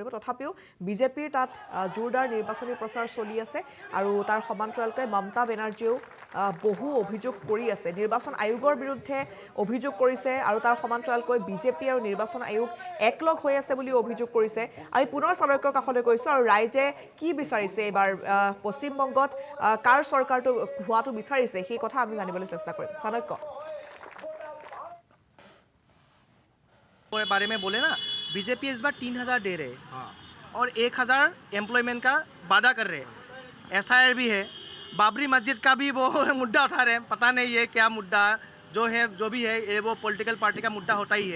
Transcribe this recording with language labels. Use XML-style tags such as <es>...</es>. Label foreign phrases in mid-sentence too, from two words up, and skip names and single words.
<as>তথাপিও বিজেপিৰ তাত জোৰদাৰ নিৰ্বাচনী প্ৰচাৰ চলি আছে আৰু তাৰ সমান্তৰালকৈ মমতা বেনাৰ্জীয়েও বহু অভিযোগ কৰি আছে, নিৰ্বাচন আয়োগৰ বিৰুদ্ধে অভিযোগ কৰিছে আৰু তাৰ সমান্তৰালকৈ বিজেপি আৰু নিৰ্বাচন আয়োগ একলগ হৈ আছে বুলি অভিযোগ কৰিছে। আমি পুনৰ চাণক্যৰ কাষলৈ গৈছোঁ আৰু ৰাইজে কি বিচাৰিছে এইবাৰ পশ্চিমবংগত কাৰ চৰকাৰটো হোৱাটো বিচাৰিছে সেই কথা আমি জানিবলৈ চেষ্টা কৰিম। চাণক্য</as> <hi>बारे में बोले ना, बीजेपी इस बार 3000 दे रहे और 1000 एम्प्लॉयमेंट का वादा कर रहे। एसआईआर भी है, बाबरी मस्जिद का भी वो मुद्दा उठा रहे हैं, पता नहीं ये क्या मुद्दा जो है, जो भी है ये वो</hi> <en>political party</en> <hi>का मुद्दा होता ही है।</hi>